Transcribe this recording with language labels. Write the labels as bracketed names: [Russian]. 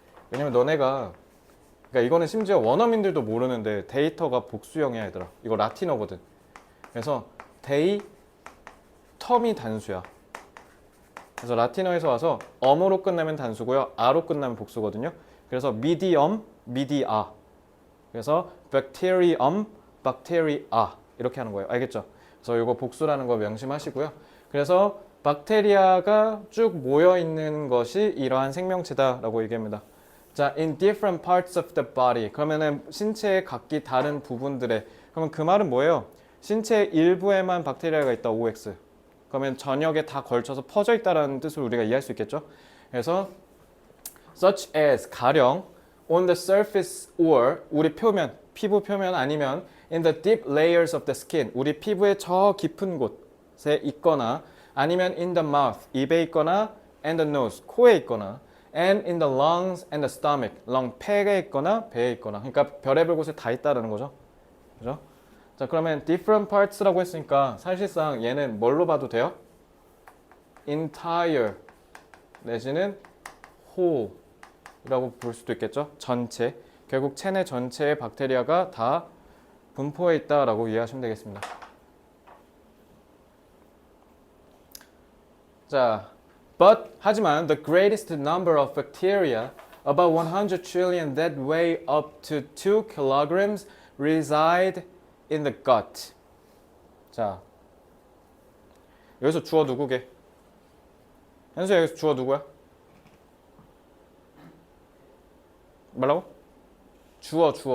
[Korean] 왜냐면 너네가 그러니까 이거는 심지어 원어민들도 모르는데 데이터가 복수형이야 얘들아. 이거 라틴어거든. 그래서 데이 텀이 단수야. 그래서 라틴어에서 와서 엄으로 끝나면 단수고요. 아로 끝나면 복수거든요. 그래서 medium, media. 그래서 bacterium, bacteria 이렇게 하는 거예요. 알겠죠? 그래서 이거 복수라는 거 명심하시고요. 그래서 박테리아가 쭉 모여 있는 것이 이러한 생명체다라고 얘기합니다. [English] 자, in different parts of the body. [Korean] 그러면은 신체의 각기 다른 부분들에. 그러면 그 말은 뭐예요? 신체의 일부에만 박테리아가 있다. OX. 그러면 전역에 다 걸쳐서 퍼져 있다라는 뜻으로 우리가 이해할 수 있겠죠? [English] 그래서 such as [Korean] 가령 [English] on the surface or [Korean] 우리 표면, 피부 표면 아니면 [English] in the deep layers of the skin. [Korean] 우리 피부의 저 깊은 곳에 있거나 아니면 [English] in the mouth. [Korean] 입에 있거나 [English] and the nose. [Korean] 코에 있거나 [English] and in the lungs and the stomach. [Korean] lung 폐에 있거나 배에 있거나. 그러니까 별의별 곳에 다 있다라는 거죠. 그죠? 자, 그러면 different parts라고 했으니까 사실상 얘는 뭘로 봐도 돼요? entire 내지는 whole이라고 볼 수도 있겠죠. 전체. 결국 체내 전체에 박테리아가 다 분포해 있다라고 이해하시면 되겠습니다. [English] 자, but [Korean] 하지만 [English] the greatest number of bacteria, about 100 trillion that weigh up to 2 kilograms, reside in the gut. [Korean] 자, 여기서 주어 누구게? 현수야, 여기서 주어 누구야? 뭐라고? 주어.